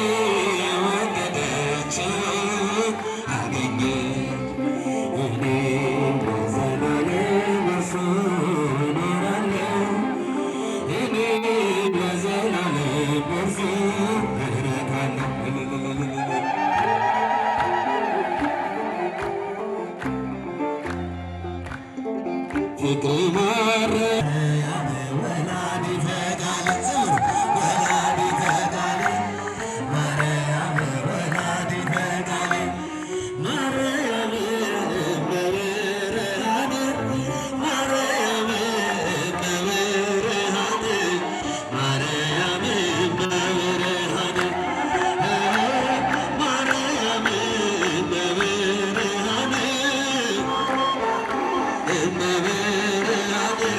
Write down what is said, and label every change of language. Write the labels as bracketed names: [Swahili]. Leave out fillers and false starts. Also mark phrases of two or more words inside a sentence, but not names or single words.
[Amharic] የወደደችውን አገኘች። እኔም ለዘላለም በእርሱ እኖራለሁ እኔም ለዘላለም በእርሱ እረካለሁ። [Geez] ፍቅር ማርያም ወላዲተ ቃል ዘምሩ ወላዲተ ቃል ማርያም ወላዲተ ቃል ማርያም [Amharic] እመብርሃን ማርያም እመብርሃን ማርያም እመብርሃን ማርያም እመብርሃን